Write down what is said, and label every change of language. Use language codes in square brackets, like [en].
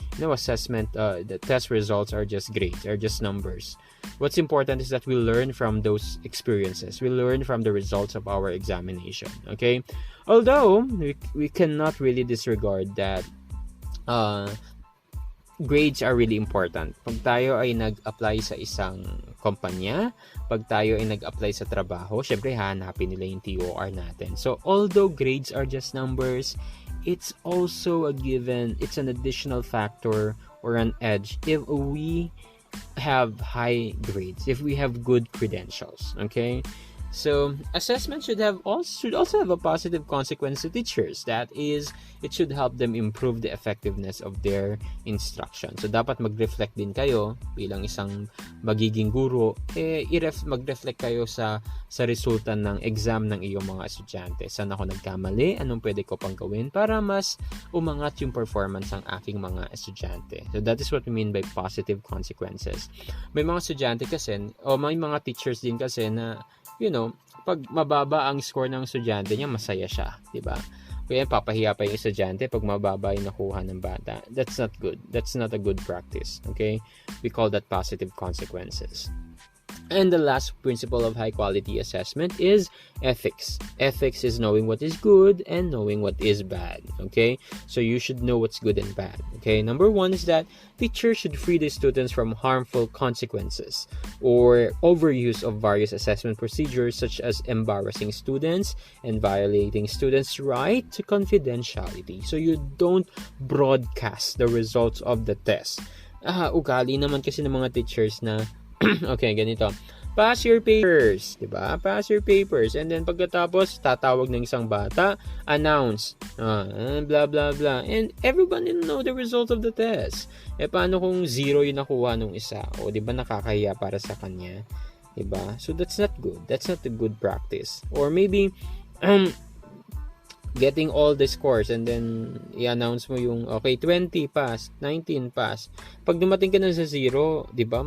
[en] Assessment, the test results are just grades, are just numbers. What's important is that we learn from those experiences. We learn from the results of our examination, okay? Although, we cannot really disregard that grades are really important. [tl] Pag tayo ay nag-apply sa isang kumpanya, pag tayo ay nag-apply sa trabaho, syempre hahanapin nila yung TOR natin. [en] So, although grades are just numbers, it's also a given, it's an additional factor or an edge if we have high grades, if we have good credentials, okay? So, assessment should also have a positive consequence to teachers. That is, it should help them improve the effectiveness of their instruction. [tl] So, dapat mag-reflect din kayo bilang isang magiging guro, mag-reflect kayo sa resulta ng exam ng iyong mga estudyante. Saan ako nagkamali? Anong pwede ko pang gawin para mas umangat yung performance ng aking mga estudyante? [en] So, that is what we mean by positive consequences. [tl] May mga estudyante kasi, o may mga teachers din kasi na pag mababa ang score ng estudyante niya, masaya siya, di ba? Kaya papahiya pa yung estudyante pag mababa yung nakuha ng bata. [en] That's not good. That's not a good practice, okay? We call that positive consequences. And the last principle of high quality assessment is ethics. Ethics is knowing what is good and knowing what is bad, okay? So you should know what's good and bad, okay? Number one is that teachers should free the students from harmful consequences or overuse of various assessment procedures such as embarrassing students and violating students' right to confidentiality. So you don't broadcast the results of the test. [tl] Ugali naman kasi ng mga teachers na okay, ganito. [en] Pass your papers, [tl] 'di ba? [en] Pass your papers. And then [tl] pagkatapos tatawag ng isang bata, [en] announce, blah blah blah. And everyone will know the result of the test. [tl] Paano kung 0 yung nakuha nung isa? O 'di ba nakakahiya para sa kanya? 'Di ba? [en] So that's not good. That's not a good practice. Or maybe getting all the scores and then [tl] i-announce mo yung [en] 20 pass, 19 pass. [tl] Pag dumating ka na sa 0, 'di ba?